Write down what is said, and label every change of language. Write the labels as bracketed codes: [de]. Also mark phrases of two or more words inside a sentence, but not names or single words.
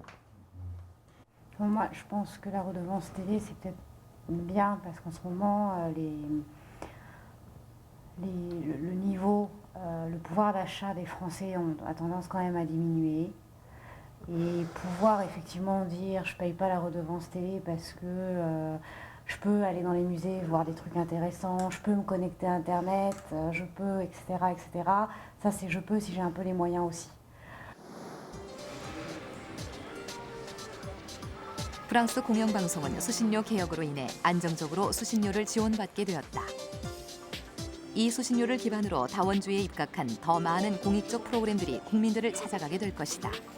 [fr] Moi, je pense que la redevance télé, c'est peut-être bien, parce qu'en ce moment, le niveau, le pouvoir d'achat des Français a tendance quand même à diminuer. Et pouvoir effectivement dire je ne paye pas la redevance télé parce que je peux aller dans les musées voir des trucs intéressants, je peux me connecter à Internet, je peux, etc., etc. Ça, c'est je peux si j'ai un peu les moyens aussi. [ko] 프랑스 공영방송은 수신료 개혁으로 인해 안정적으로 수신료를 지원받게 되었다. 이 수신료를 기반으로 다원주의에 입각한 더 많은 공익적 프로그램들이 국민들을 찾아가게 될 것이다.